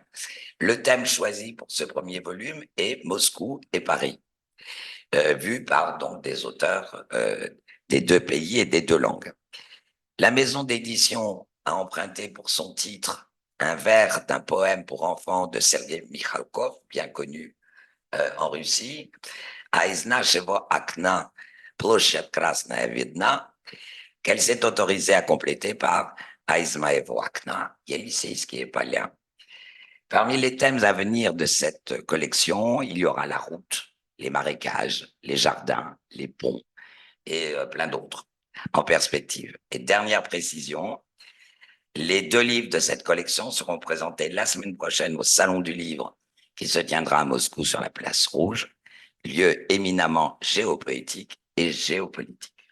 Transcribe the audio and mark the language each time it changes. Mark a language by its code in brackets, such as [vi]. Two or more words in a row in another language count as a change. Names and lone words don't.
[fr] Le thème choisi pour ce premier volume est Moscou et Paris, vu par donc des auteurs des deux pays et des deux langues. La maison d'édition a emprunté pour son titre un vers d'un poème pour enfants de Sergei Mikhalkov, bien connu en Russie, [ru] «А из нашего окна площадь красная видна», [fr] qu'elle s'est autorisée à compléter par [ru] «А из моего окна Елисейские поля». [fr] Parmi les thèmes à venir de cette collection, il y aura la route, les marécages, les jardins, les ponts et plein d'autres en perspective. Et dernière précision, les deux livres de cette collection seront présentés la semaine prochaine au Salon du Livre qui se tiendra à Moscou sur la Place Rouge, lieu éminemment géopoétique et géopolitique.